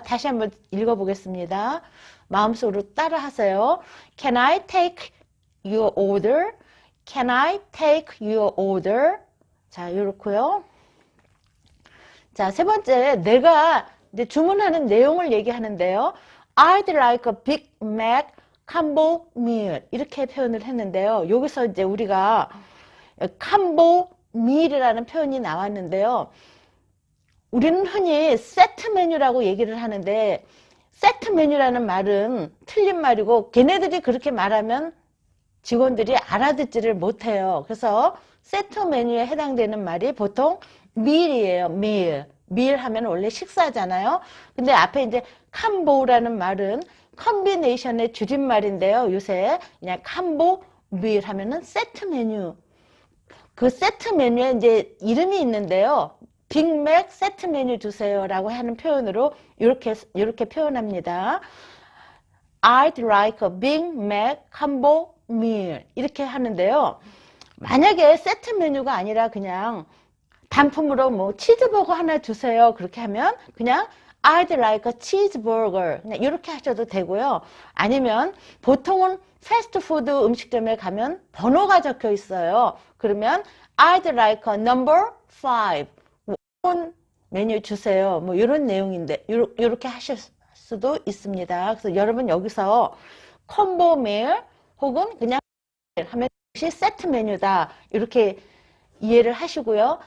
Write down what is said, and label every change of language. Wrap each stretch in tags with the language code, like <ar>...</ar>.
<ko>다시 한번 읽어보겠습니다. 마음속으로 따라 하세요.</ko> <en>Can I take your order? Can I take your order?</en> <ko>자, 이렇고요. 자, 세 번째, 내가 이제 주문하는 내용을 얘기하는데요.</ko> <en>I'd like a Big Mac combo meal.</en> <ko>이렇게 표현을 했는데요. 여기서 이제 우리가 combo meal이라는 표현이 나왔는데요. 우리는 흔히 세트 메뉴라고 얘기를 하는데 세트 메뉴라는 말은 틀린 말이고 걔네들이 그렇게 말하면 직원들이 알아듣지를 못해요. 그래서 세트 메뉴에 해당되는 말이 보통 meal이에요.</ko> <en>meal.</en> <ko>meal 하면 원래 식사잖아요. 근데 앞에 이제 컴보라는 말은 컨비네이션의 줄임말인데요. 요새 그냥 컴보 meal 하면은 세트 메뉴. 그 세트 메뉴에 이제 이름이 있는데요. 빅맥 세트 메뉴 주세요 라고 하는 표현으로 이렇게 표현합니다.</ko> <en>I'd like a Big Mac combo meal</en> <ko>이렇게 하는데요. 만약에 세트 메뉴가 아니라 그냥 단품으로 뭐 치즈버거 하나 주세요 그렇게 하면 그냥</ko> <en>I'd like a cheeseburger</en> <ko>그냥 이렇게 하셔도 되고요. 아니면 보통은 패스트푸드 음식점에 가면 번호가 적혀 있어요.</ko> <en>그러면 I'd like a number 5</en> <ko>메뉴 주세요. 뭐 이런 내용인데 이렇게 하실 수도 있습니다. 그래서 여러분 여기서 콤보 메일 혹은 그냥 하면 세트 메뉴다. 이렇게 이해를 하시고요.</ko>